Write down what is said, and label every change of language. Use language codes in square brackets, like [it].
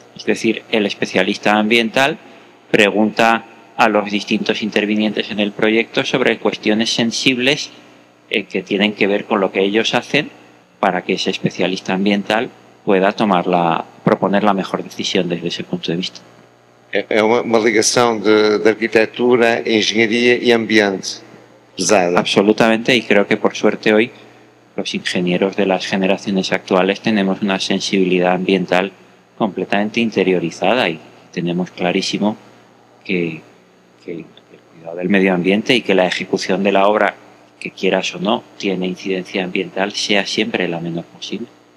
[es] Es decir, el especialista ambiental pregunta a los distintos intervinientes en el proyecto sobre cuestiones sensibles que tienen que ver con lo que ellos hacen, para que ese especialista ambiental pueda proponer la mejor decisión desde ese punto de vista. [pt] É uma ligação de arquitetura, engenharia e ambiente pesada. [es] Absolutamente, y creo que por suerte hoy los ingenieros de las generaciones actuales tenemos una sensibilidad ambiental completamente interiorizada y tenemos clarísimo que el cuidado del medio ambiente y que la ejecución de la obra, que quieras o no, tiene incidencia ambiental, sea siempre la menor posible.